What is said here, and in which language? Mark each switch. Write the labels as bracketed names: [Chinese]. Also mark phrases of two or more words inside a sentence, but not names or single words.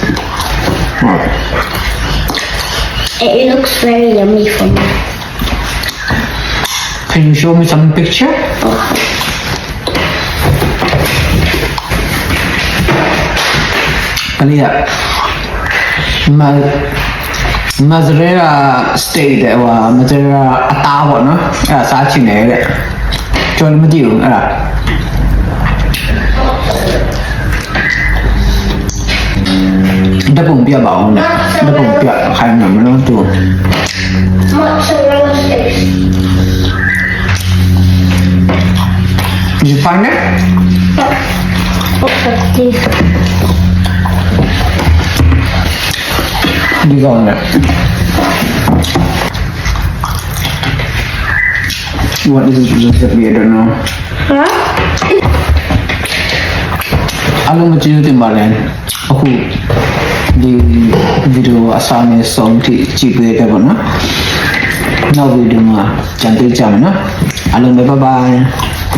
[English] It looks very yummy for me. Can you show me some picture? [Burmese] Alia, [English] mozzarella steak [Burmese] တဲ့ဟို mozzarella အသားပေါ့နော်အဲ့ဒါစားချင်တယ်တဲ့ကျွန်တော်မသိဘူးအဲ့ဒါဓပုံပြပါအောင်လေဓပုံပြခိုင်းမှာမလို့သူ [English] Mozzarella sticks. Did you find it? Looks like this. ဒီကောင်လေ What is this recipe? I don't know. Huh? [Burmese] အားလုံးမကျေးဇူးတင်ပါတယ်အခုဒီဗီဒီယိုအစားနဲ့ဆုံးထိကြည့်ပေးတယ်ပေါ့နော်နောက်ဗီဒီယိုမှာကြံတွေ့ကြမယ်နော်အားလုံးပဲ [English] bye bye